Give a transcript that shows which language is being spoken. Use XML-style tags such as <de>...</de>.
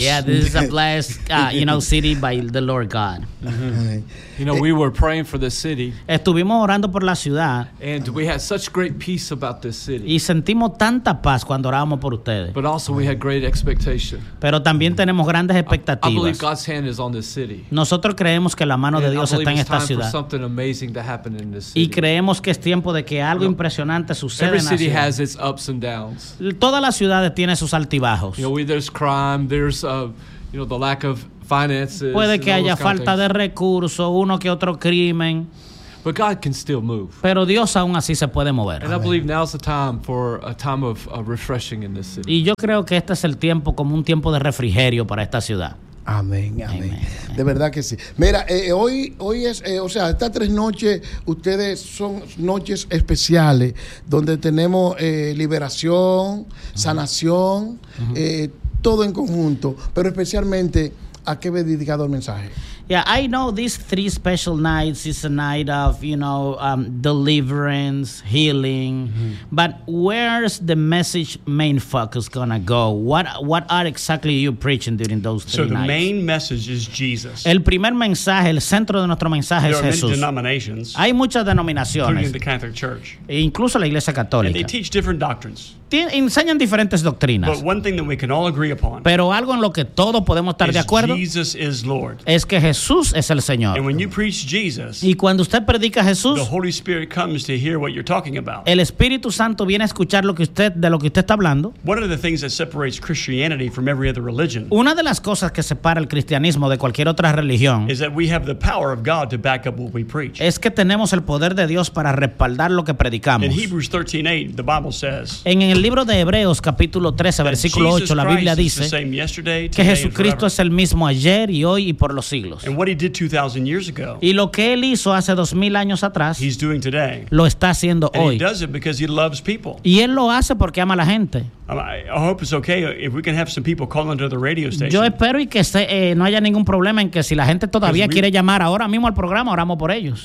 <en>Yeah, this is a blessed, city by the Lord God. Mm-hmm. You know, we were praying for the city.</en> <es>Estuvimos orando por la ciudad.</es> <en>And we had such great peace about this city.</en> <es>Y sentimos tanta paz cuando orábamos por ustedes.</es> <en>But also we had great expectation.</en> <es>Pero también tenemos grandes expectativas.</es> <en>I believe God's hand is on this city.</en> <es>Nosotros creemos que la mano de Dios está en esta ciudad.</es> <en>For something amazing to happen in this city.</en> <es>Y creemos que es tiempo de que algo impresionante suceda</es> <en>every</en> <es>en la ciudad.</es> <en>Every city has its ups and downs.</en> <es>Todas las ciudades tienen sus altibajos.</es> <en>You know, there's crime, there's the lack of finances.</en> <es>Puede que haya falta de recursos, uno que otro crimen.</es> <en>But God can still move.</en> <es>Pero Dios aún así se puede mover.</es> <en>And I believe now's the time for a time of refreshing in this city.</en> <es>Y yo creo que este es el tiempo como un tiempo de refrigerio para esta ciudad. Amén, amén. De verdad que sí. Mira, hoy es, estas 3 noches, ustedes son noches especiales donde tenemos liberación, sanación, todo en conjunto, pero especialmente, ¿a qué me he dedicado el mensaje?</es> <en>Yeah, I know these 3 special nights is a night of, deliverance, healing. Mm-hmm. But where's the message main focus gonna go? What are exactly you preaching during those 3 nights? So the main message is Jesus.</en> <es>El primer mensaje, el centro de nuestro mensaje es Jesús.</es> <en>There are many denominations.</en> <es>Hay muchas denominaciones.</es> <en>Including the Catholic Church.</en> <es>E incluso la Iglesia Católica.</es> <en>And they teach different doctrines.</en> <es>Enseñan diferentes doctrinas.</es> <en>But one thing that we can all agree upon.</en> <es>Pero algo en lo que todos podemos estar de acuerdo.</es> <en>Jesus is Lord.</en> <es>Es que Jesús Jesús es el Señor.</es> <en>And when you preach Jesus,</en> <es>y cuando usted predica a Jesús,</es> <en>the Holy Spirit comes to hear what you're talking about.</en> <es>El Espíritu Santo viene a escuchar lo que usted, de lo que usted está hablando.</es> <en>One of the things that separates Christianity from every other religion,</en> <es>una de las cosas que separa el cristianismo de cualquier otra religión,</es> <en>is that we have the power of God to back up what we preach.</en> <es>Es que tenemos el poder de Dios para respaldar lo que predicamos.</es> <en>In Hebrews 13:8, the Bible says,</en> <es>en el libro de Hebreos, capítulo 13, versículo 8, la Biblia dice que Jesucristo es el mismo ayer y hoy y por los siglos.</es> <en>And what he did 2,000 years ago,</en> <es>y lo que él hizo hace 2,000 años atrás,</es> <en>he's doing today.</en> <es>Lo está haciendo</es> <en>and</en> <es>hoy.</es> <en>He does it because he loves people.</en> <es>Y él lo hace porque ama a la gente.</es> <en>I hope it's okay if we can have some people call into the radio station.</en> <es>Yo espero y que se, no haya ningún problema en que si la gente todavía quiere llamar ahora mismo al programa, oramos por ellos.</es>